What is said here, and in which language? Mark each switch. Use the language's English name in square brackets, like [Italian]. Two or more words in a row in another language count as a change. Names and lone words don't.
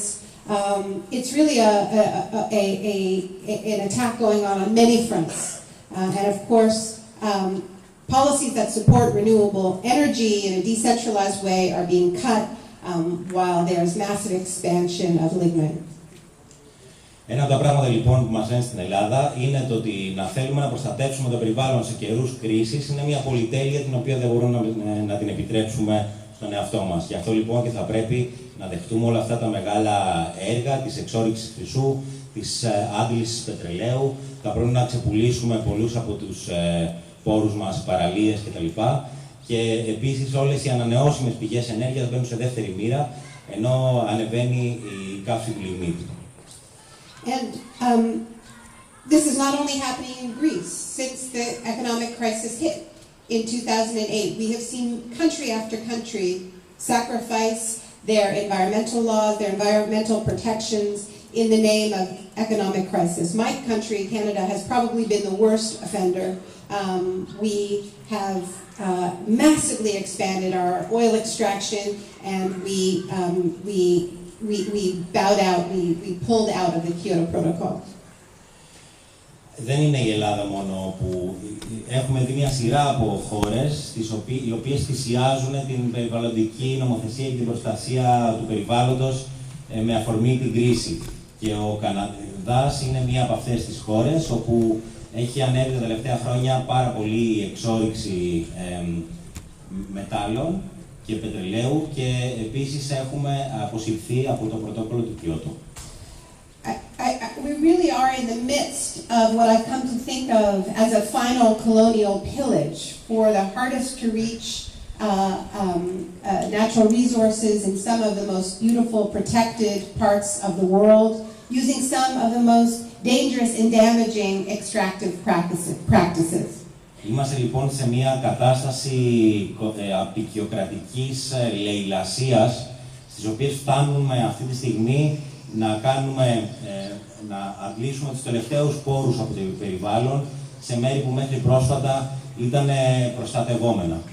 [English] It's really an attack going on many fronts. And of course, policies that support renewable energy in a decentralized way are being cut while there's massive expansion of lignite. [Greek] Ένα από τα πράγματα λοιπόν που μας λένε στην Ελλάδα είναι το ότι να θέλουμε να προστατεύσουμε το περιβάλλον σε καιρούς κρίσης είναι μια πολυτέλεια την οποία δεν μπορούμε να την επιτρέψουμε στον εαυτό μας. Γι' αυτό λοιπόν και θα πρέπει να δεχτούμε όλα αυτά τα μεγάλα έργα της εξόρυξης χρυσού, της άντλησης πετρελαίου, θα πρέπει να ξεπουλήσουμε πολλούς από τους πόρους μας, παραλίες κτλ. Και επίσης όλες οι ανανεώσιμες πηγές ενέργειας μπαίνουν σε δεύτερη μοίρα, ενώ ανεβαίνει η καύσιμη λιγνίτη. [English] And this is not only happening in Greece. Since the economic crisis hit in 2008, we have seen country after country sacrifice their environmental laws, their environmental protections in the name of economic crisis. My country, Canada, has probably been the worst offender. We have massively expanded our oil extraction, and we bowed out, we pulled out of the Kyoto Protocol. [Greek] Δεν είναι η Ελλάδα μόνο που έχουμε δει μια σειρά από χώρες οι οποίες θυσιάζουν την περιβαλλοντική νομοθεσία και την προστασία του περιβάλλοντος με αφορμή την κρίση. Και ο Καναδάς είναι μία από αυτές τις χώρες όπου έχει ανέβει τα τελευταία χρόνια πάρα πολύ η εξόρυξη μετάλλων και πετρελαίου και επίσης έχουμε αποσυρθεί από το πρωτόκολλο του Κιώτο. [English] We really are in the midst of what I've come to think of as a final colonial pillage for the hardest to reach natural resources in some of the most beautiful protected parts of the world, using some of the most dangerous and damaging extractive practices. [Greek] Είμαστε λοιπόν σε μια κατάσταση απεικιοκρατικής λαιλασίας, στις οποίες φτάνουμε αυτή τη στιγμή να αντλήσουμε τους τελευταίους πόρους από το περιβάλλον σε μέρη που μέχρι πρόσφατα ήταν προστατευόμενα.